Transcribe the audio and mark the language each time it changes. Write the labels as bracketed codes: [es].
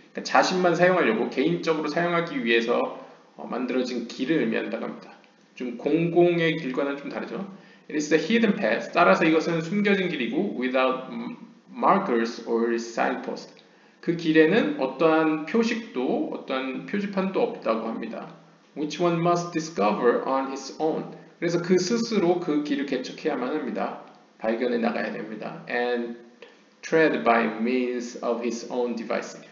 [ko] 그러니까 자신만 사용하려고 개인적으로 사용하기 위해서 만들어진 길을 의미한다고 합니다. 좀 공공의 길과는 좀 다르죠. [en] It is a hidden path. [ko] 따라서 이것은 숨겨진 길이고 [en] without markers or signposts. [ko] 그 길에는 어떠한 표식도 어떠한 표지판도 없다고 합니다. [en] Which one must discover on his own. [ko] 그래서 그 스스로 그 길을 개척해야만 합니다. 발견해 나가야 됩니다. [en] And tread by means of his own device.